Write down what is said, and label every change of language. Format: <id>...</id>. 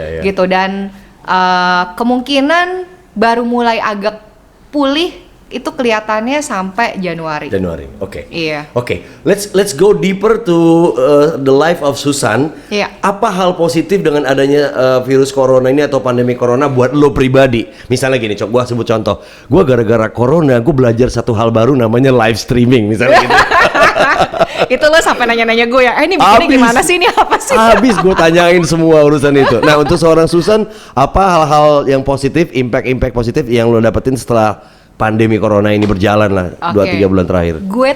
<id>Gitu, dan kemungkinan baru mulai agak pulih itu kelihatannya sampai Januari. Oke. Iya.</id> <en>Oke, let's go deeper to the life of Susan.</en> <id>Iya. Apa hal positif dengan adanya virus corona ini atau pandemi corona buat lo pribadi? Misalnya gini, gua sebut contoh. Gua gara-gara corona, gua belajar satu hal baru namanya live streaming misalnya gitu. Itu lo sampai nanya-nanya gue ya, ini bikinnya gimana sih, ini apa sih? Habis gue tanyain semua urusan itu. Nah, untuk seorang Susan, apa hal-hal yang positif, impact positif yang lo dapetin setelah pandemi corona ini berjalan lah 2-3 bulan terakhir? Gue</id>